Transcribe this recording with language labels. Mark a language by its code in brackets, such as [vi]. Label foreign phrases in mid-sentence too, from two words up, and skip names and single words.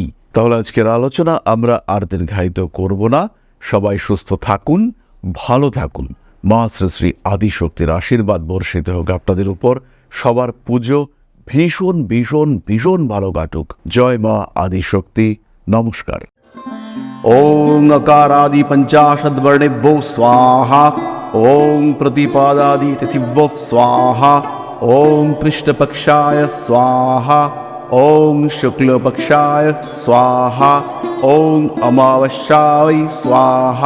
[bn] তাহলে আজকের আলোচনা আমরা আর দীর্ঘায়িত করব না। সবাই সুস্থ থাকুন, ভালো থাকুন। মা শ্রী শ্রী আদিশক্তির আশীর্বাদ বর্ষিত হোক আপনাদের উপর। সবার পুজো ভীষণ ভীষণ ভীষণ ভালো কাটুক। জয় মা আদিশক্তি। নমস্কার। [sa] ओम अकारादि पंचाशद्वर्णेभ्यो स्वाहा। ओम प्रतिपादादि तिथिभ्यो स्वाहा। ओम कृष्णपक्षाय स्वाहा। ओम शुक्लपक्षाय स्वाहा। ओम अमावस्याय स्वाहा।